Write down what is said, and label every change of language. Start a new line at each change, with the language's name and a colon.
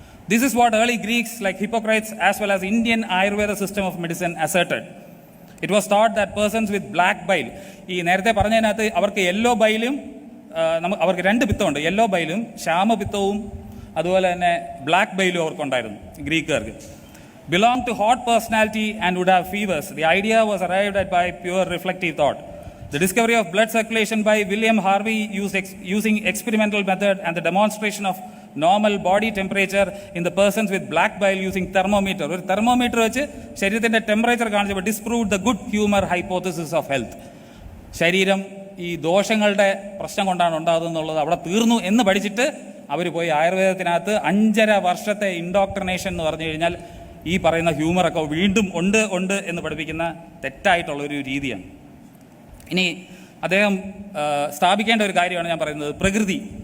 English: This is what early Greeks like Hippocrates as well as Indian Ayurveda system of medicine asserted. It was thought that persons with black bile,
Malayalam: ഈ നേരത്തെ പറഞ്ഞതിനകത്ത് അവർക്ക് yellow ബൈലും അവർക്ക് 2 പിത്തമുണ്ട്, yellow ബൈലും ശ്യാമപിത്തവും അതുപോലെ തന്നെ black ബൈലും അവർക്കുണ്ടായിരുന്നു ഗ്രീക്കുകാർക്ക്.
English: belong to hot personality and would have fevers. The idea was arrived at by pure reflective thought. The discovery of blood circulation by William Harvey using experimental method and the demonstration of normal body temperature in the persons with black bile using thermometer.
Malayalam: ഒരു thermometer വെച്ച് ശരീരത്തിൻ്റെ temperature കാണിച്ചപ്പോൾ
English: disproved the good humor hypothesis of health.
Malayalam: ശരീരം ഈ ദോഷങ്ങളുടെ പ്രശ്നം കൊണ്ടാണ് ഉണ്ടാകുന്നുള്ളത് അവിടെ തീർന്നു എന്ന് പഠിച്ചിട്ട് അവർ പോയി ആയുർവേദത്തിനകത്ത് 5.5 വർഷത്തെ ഇൻഡോക്ട്രിനേഷൻ എന്ന് പറഞ്ഞു കഴിഞ്ഞാൽ ഈ പറയുന്ന ഹ്യൂമറൊക്കെ വീണ്ടും ഉണ്ട് എന്ന് പഠിപ്പിക്കുന്ന തെറ്റായിട്ടുള്ളൊരു രീതിയാണ്. ഇനി അദ്ദേഹം സ്ഥാപിക്കേണ്ട ഒരു കാര്യമാണ് ഞാൻ പറയുന്നത്, പ്രകൃതി.